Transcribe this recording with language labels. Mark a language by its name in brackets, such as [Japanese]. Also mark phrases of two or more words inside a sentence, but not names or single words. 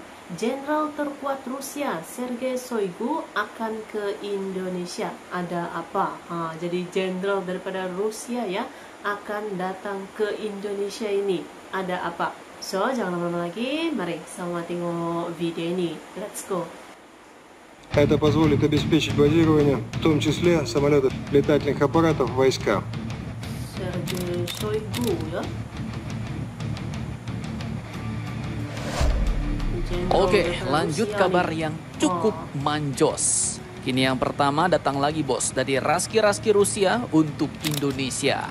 [Indonesian] Jenderal terkuat Rusia Sergei Shoigu akan ke Indonesia. Ada apa? Jadi jenderal daripada Rusia ya akan datang ke Indonesia ini. Ada apa? So, jangan lama-lama lagi. Mari sama tengok video ini. [English] Let's go. [Russian] Это позволит обеспечить базирование, в том числе самолетов, летательных аппаратов войска. [Indonesian] Sergei Shoigu ya. Oke, lanjut kabar yang cukup manjos. Kini yang pertama datang lagi bos dari Raski-Raski Rusia untuk Indonesia.